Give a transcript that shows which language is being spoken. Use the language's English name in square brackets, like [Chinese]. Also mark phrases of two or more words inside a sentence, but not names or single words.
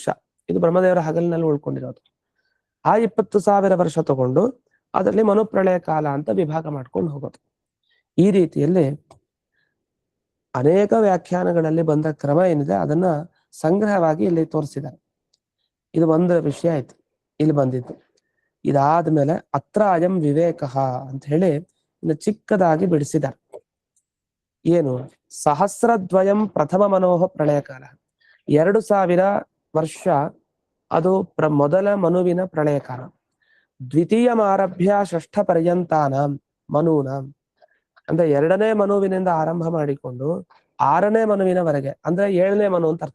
[Kannada] ಇದು ಬ್ರಹ್ಮದೇವರ ಹಗಲಿನಲ್ಲಿ ಉಳ್ಕೊಂಡಿರೋದು. ಆ 20,000 ವರ್ಷ ತಗೊಂಡು ಅದರಲ್ಲಿ ಮನುಪ್ರಳಯ ಕಾಲ ಅಂತ ವಿಭಾಗ ಮಾಡ್ಕೊಂಡು ಹೋಗೋದು. ಈ ರೀತಿಯಲ್ಲಿ ಅನೇಕ ವ್ಯಾಖ್ಯಾನಗಳಲ್ಲಿ ಬಂದ ಕ್ರಮ ಏನಿದೆ ಅದನ್ನ ಸಂಗ್ರಹವಾಗಿ ಇಲ್ಲಿ ತೋರಿಸಿದ್ದಾರೆ. ಇದು ಒಂದು ವಿಷಯ ಆಯ್ತು ಇಲ್ಲಿ ಬಂದಿದ್ದು. ಇದಾದ್ಮೇಲೆ [Sanskrit] ಅತ್ರ ಅಯಂ ವಿವೇಕ [Kannada] ಅಂತ ಹೇಳಿ ಇನ್ನು ಚಿಕ್ಕದಾಗಿ ಬಿಡಿಸಿದ್ದಾರೆ. ಏನು, [Sanskrit] ಸಹಸ್ರದ್ವಯಂ ಪ್ರಥಮ ಮನೋಹ ಪ್ರಳಯ ಕಾಲ, [Kannada] 2,000 ವರ್ಷ ಅದು ಮೊದಲ ಮನುವಿನ ಪ್ರಳಯ ಕಾಲ. [Sanskrit] ದ್ವಿತೀಯಮಾರಭ್ಯ ಷಷ್ಠ ಪರ್ಯಂತಾನ ಮನೂನ, [Kannada] ಅಂದ್ರೆ 2ನೇ ಮನುವಿನಿಂದ ಆರಂಭ ಮಾಡಿಕೊಂಡು 6ನೇ ಮನುವಿನವರೆಗೆ, ಅಂದ್ರೆ 7ನೇ ಮನು ಅಂತ ಅರ್ಥ.